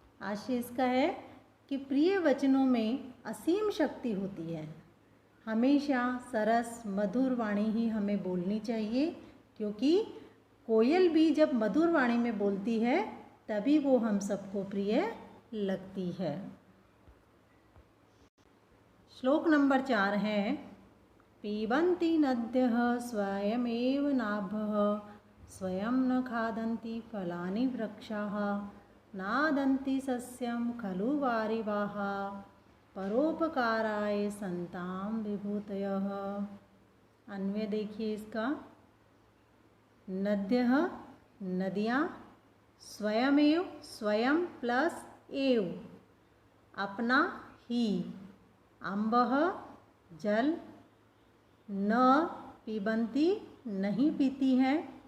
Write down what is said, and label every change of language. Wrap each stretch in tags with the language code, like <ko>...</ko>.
<hi>आशय इसका है कि प्रिय वचनों में असीम शक्ति होती है। हमेशा सरस मधुर वाणी ही हमें बोलनी चाहिए क्योंकि कोयल भी जब मधुर वाणी में बोलती है तभी वो हम सबको प्रिय लगती है। श्लोक नंबर 4 है,</hi> <sa>पिबन्ति नद्यः स्वयमेव नाभः स्वयं न खादन्ति फलानि वृक्षाः नादन्ति सस्यं खलु वारिवाः परोपकाराय सन्तां विभूतयः।</sa> <hi>अन्वय देखिए इसका, नद्यः नदियाँ, स्वयमेव स्वयं प्लस एव अपना ही, अम्बः जल, न पिबन्ति नहीं पीती हैं,</hi>